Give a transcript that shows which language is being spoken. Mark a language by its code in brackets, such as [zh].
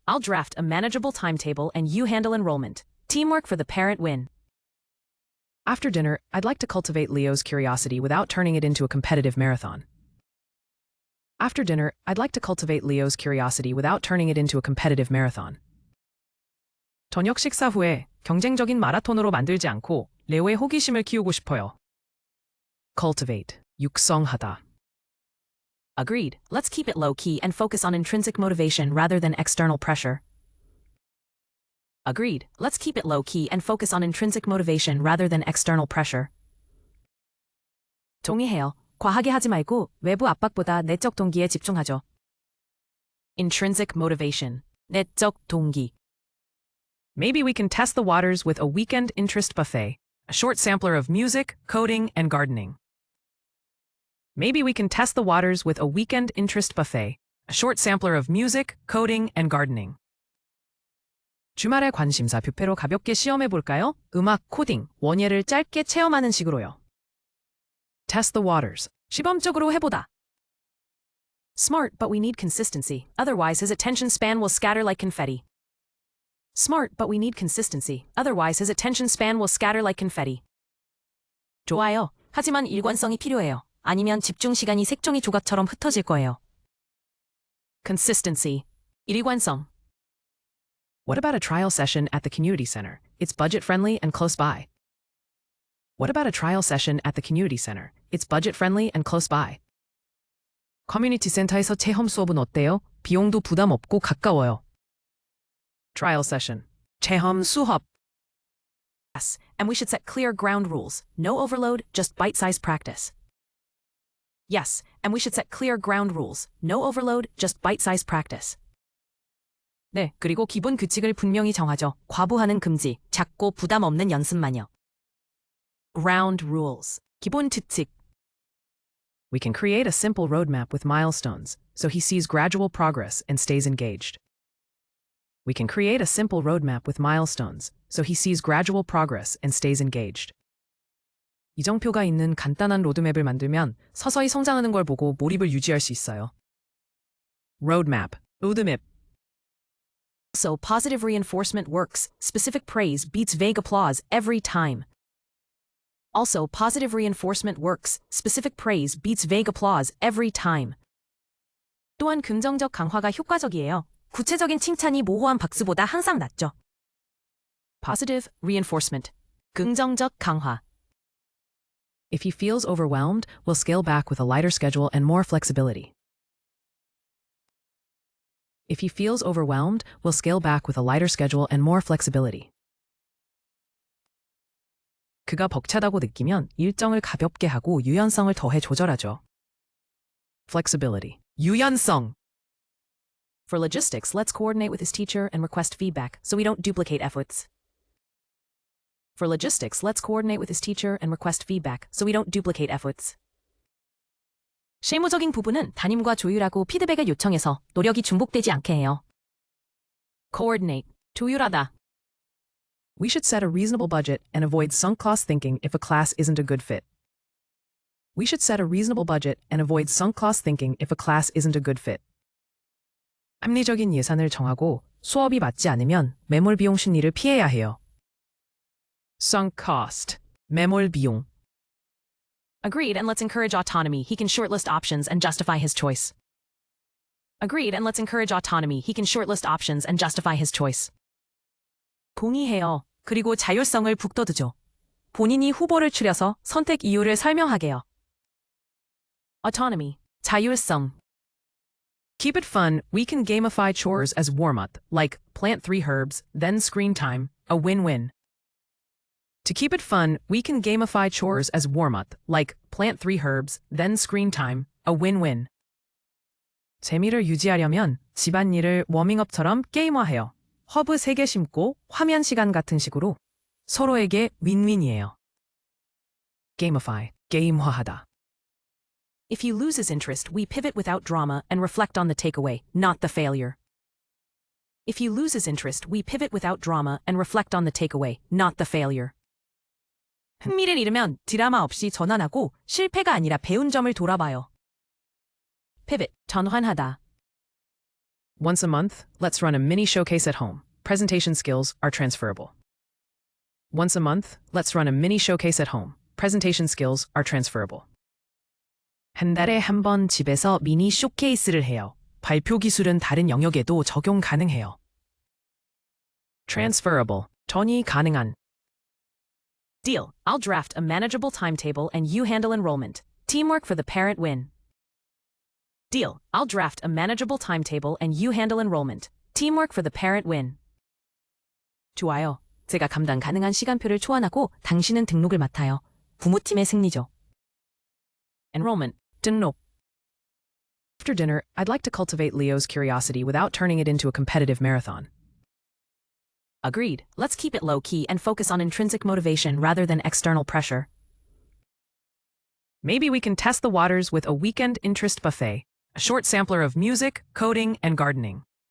[en] I'll draft a manageable timetable and you handle enrollment. Teamwork for the parent win. After dinner, I'd like to cultivate Leo's curiosity without turning it into a competitive marathon. After dinner, I'd like to cultivate Leo's curiosity without turning it into a competitive marathon. [ko] 저녁 식사 후에 경쟁적인 마라톤으로 만들지 않고 레오의 호기심을 키우고 싶어요. [en] Cultivate. [ko] 육성하다. [en] Agreed. Let's keep it low-key and focus on intrinsic motivation rather than external pressure. Agreed. Let's keep it low-key and focus on intrinsic motivation rather than external pressure. [ko] 동의해요. 과하게 하지 말고 외부 압박보다 내적 동기에 집중하죠. [en] Intrinsic motivation. [ko] 내적 동기. [en] Maybe we can test the waters with a weekend interest buffet, a short sampler of music, coding, and gardening. Maybe we can test the waters with a weekend interest buffet, a short sampler of music, coding, and gardening. [ko] 주말의 관심사 뷔페로 가볍게 시험해 볼까요? 음악, 코딩, 원예를 짧게 체험하는 식으로요. [en] Test the waters. [ko] 시범적으로 해보다. [en] Smart, but we need consistency. Otherwise, his attention span will scatter like confetti. Smart, but we need consistency. Otherwise, his attention span will scatter like confetti. [ko] 좋아요. 하지만 일관성이 필요해요. 아니면 집중 시간이 색종이 조각처럼 흩어질 거예요. [en] Consistency. [ko] 일관성. [en] What about a trial session at the community center? It's budget-friendly and close by. What about a trial session at the community center? It's budget-friendly and close by. [ko] 커뮤니티 센터에서 체험 수업은 어때요? 비용도 부담 없고 가까워요. [en] Trial session. [ko] 체험 수업. [en] Yes, and we should set clear ground rules. No overload, just bite-sized practice. Yes, and we should set clear ground rules. No overload, just bite-sized practice. [ko] 네, 그리고 기본 규칙을 분명히 정하죠. 과부하는 금지, 작고 부담 없는 연습만요. [en] Ground rules. [ko] 기본 규칙. [en] We can create a simple roadmap with milestones, so he sees gradual progress and stays engaged. We can create a simple roadmap with milestones, so he sees gradual progress and stays engaged. [ko] 이정표가 있는 간단한 로드맵을 만들면 서서히 성장하는 걸 보고 몰입을 유지할 수 있어요. [en] Roadmap. [ko] 로드맵. [en] So, positive reinforcement works. Specific praise beats vague applause every time. Also, positive reinforcement works. Specific praise beats vague applause every time. [ko] 또한 긍정적 강화가 효과적이에요. 구체적인 칭찬이 모호한 박수보다 항상 낫죠. [en] Positive reinforcement. [ko] 긍정적 강화. [en] If he feels overwhelmed, we'll scale back with a lighter schedule and more flexibility. If he feels overwhelmed, we'll scale back with a lighter schedule and more flexibility. [ko] 그가 벅차다고 느끼면 일정을 가볍게 하고 유연성을 더해 조절하죠. [en] Flexibility. [ko] 유연성. [en] For logistics, let's coordinate with his teacher and request feedback so we don't duplicate efforts. For logistics, let's coordinate with his teacher and request feedback so we don't duplicate efforts. [ko] 실무적인 부분은 담임과 조율하고 피드백을 요청해서 노력이 중복되지 않게 해요. [en] Coordinate. [ko] 조율하다. [en] We should set a reasonable budget and avoid sunk cost thinking if a class isn't a good fit. We should set a reasonable budget and avoid sunk cost thinking if a class isn't a good fit. [ko] 합리적인 예산을 정하고 수업이 맞지 않으면 매몰 비용 심리를 피해야 해요. [en] Sunk cost. [ko] 매몰 비용. [en] Agreed, and let's encourage autonomy. He can shortlist options and justify his choice. Agreed, and let's encourage autonomy. He can shortlist options and justify his choice. [ko] 동의해요. 그리고 자율성을 북돋우죠. 본인이 후보를 추려서 선택 이유를 설명하게요. [en] Autonomy. [ko] 자율성. [en] Keep it fun, we can gamify chores as warm-up, like plant 3 herbs, then screen time, a win-win. To keep it fun, we can gamify chores as warm-up, like plant 3 herbs, then screen time, a win-win. [ko] 재미를 유지하려면 집안일을 워밍업처럼 게임화해요. 허브 3개 심고 화면 시간 같은 식으로 서로에게 윈윈이에요. [en] Gamify, [ko] 게임화하다. [en] If he loses interest, we pivot without drama and reflect on the takeaway, not the failure. If he loses interest, we pivot without drama and reflect on the takeaway, not the failure. [ko] 흥미를 잃으면 드라마 없이 전환하고 실패가 아니라 배운 점을 돌아봐요. [en] Pivot, [ko] 전환하다. [en] Once a month, let's run a mini showcase at home. Presentation skills are transferable. Once a month, let's run a mini showcase at home. Presentation skills are transferable. [ko] 한 달에 한 번 집에서 미니 쇼케이스를 해요. 발표 기술은 다른 영역에도 적용 가능해요. [en] Transferable, [ko] 전이 가능한. [en] Deal. I'll draft a manageable timetable and you handle enrollment. Teamwork for the parent win. Deal. I'll draft a manageable timetable and you handle enrollment. Teamwork for the parent win. [ko] 좋아요. 제가 감당 가능한 시간표를 초안하고 당신은 등록을 맡아요. 부모팀의 승리죠. [en] Enrollment. [ko] 등록. [en] After dinner, I'd like to cultivate Leo's curiosity without turning it into a competitive marathon. Agreed. Let's keep it low-key and focus on intrinsic motivation rather than external pressure. Maybe we can test the waters with a weekend interest buffet, a short sampler of music, coding, and gardening.